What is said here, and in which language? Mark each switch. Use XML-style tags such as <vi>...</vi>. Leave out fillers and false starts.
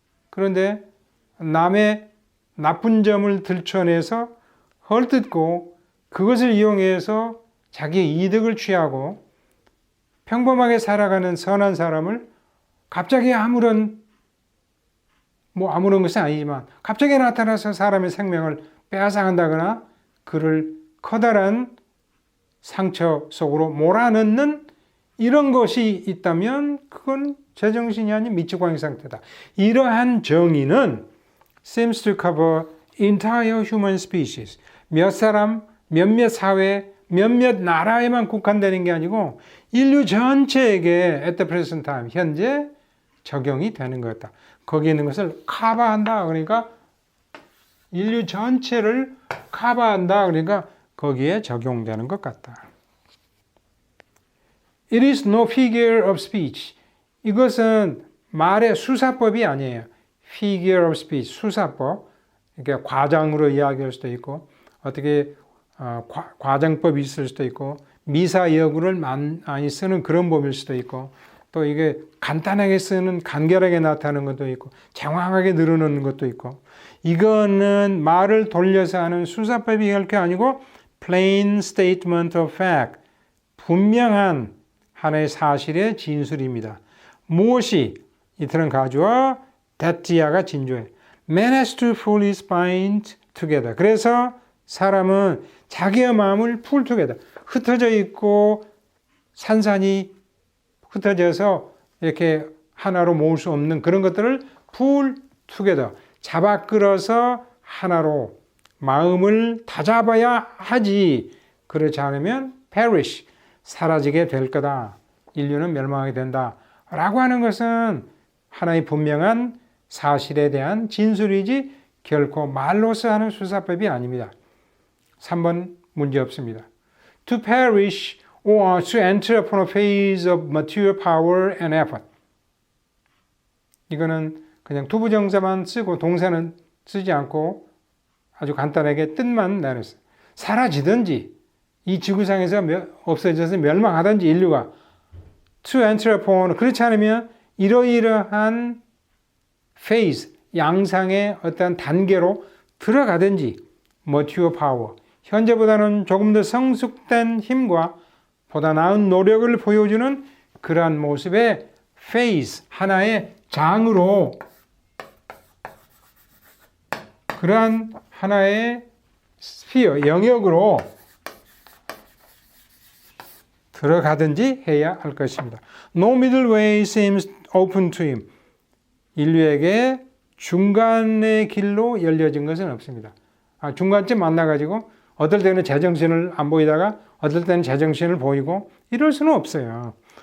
<ko>그런데 남의 나쁜 점을 들춰내서 헐뜯고 그것을 이용해서 자기의 이득을 취하고 평범하게 살아가는 선한 사람을 갑자기 아무런 것은 아니지만 갑자기 나타나서 사람의 생명을 빼앗아간다거나 그를 커다란 상처 속으로 몰아넣는 이런 것이 있다면 그건 제정신이 아닌 미치광이 상태다. 이러한 정의는</ko> <en>seems to cover entire human species.</en> <ko>몇 사람, 몇몇 사회, 몇몇 나라에만 국한되는 게 아니고 인류 전체에게</ko> <en>at the present time,</en> <ko>현재 적용이 되는 거다. 거기에 있는 것을 커버한다. 그러니까 인류 전체를 커버한다. 그러니까 거기에 적용되는 것 같다.</ko> <en>It is no figure of speech.</en> <ko>이것은 말의 수사법이 아니에요.</ko> <en>figure of speech,</en> <ko>수사법. 이렇게 과장으로 이야기할 수도 있고 어떻게 과장법이 있을 수도 있고 미사여구를 많이 쓰는 그런 법일 수도 있고 또 이게 간단하게 쓰는 간결하게 나타나는 것도 있고 장황하게 늘어놓는 것도 있고 이거는 말을 돌려서 하는 수사법이 결코 아니고</ko> <en>plain statement of fact,</en> <ko>분명한 하나의 사실의 진술입니다. 무엇이 이틀은 가주어 that지야가 진조해.</ko> <en>Man has to pull his mind together.</en> <ko>그래서 사람은 자기의 마음을</ko> <en>pull together.</en> <ko>흩어져 있고 산산이 흩어져서 이렇게 하나로 모을 수 없는 그런 것들을</ko> <en>pull together.</en> <ko>잡아 끌어서 하나로 마음을 다잡아야 하지. 그렇지 않으면 perish, 사라지게 될 거다. 인류는 멸망하게 된다. 라고 하는 것은 하나의 분명한 사실에 대한 진술이지 결코 말로서 하는 수사법이 아닙니다. 3번 문제 없습니다.</ko> <en>To perish or to enter upon a phase of material power and effort.</en> <ko>이거는 그냥 투부정사만 쓰고 동사는 쓰지 않고 아주 간단하게 뜻만 내렸어요. 사라지든지 이 지구상에서 없어져서 멸망하든지 인류가</ko> <en>to enter upon,</en> <ko>그렇지 않으면 이러이러한 phase, 양상의 어떤 단계로 들어가든지</ko> <en>material power,</en> <ko>현재보다는 조금 더 성숙된 힘과 보다 나은 노력을 보여주는 그러한 모습의 phase, 하나의 장으로, 그러한 하나의 스피어, 영역으로 들어가든지 해야 할 것입니다.</ko> <en>No middle way seems open to him.</en> <ko>인류에게 중간의 길로 열려진 것은 없습니다. 중간쯤 만나가지고 어떨 때는 제정신을 안 보이다가 어떨 때는 제정신을 보이고 이럴 수는 없어요.</ko>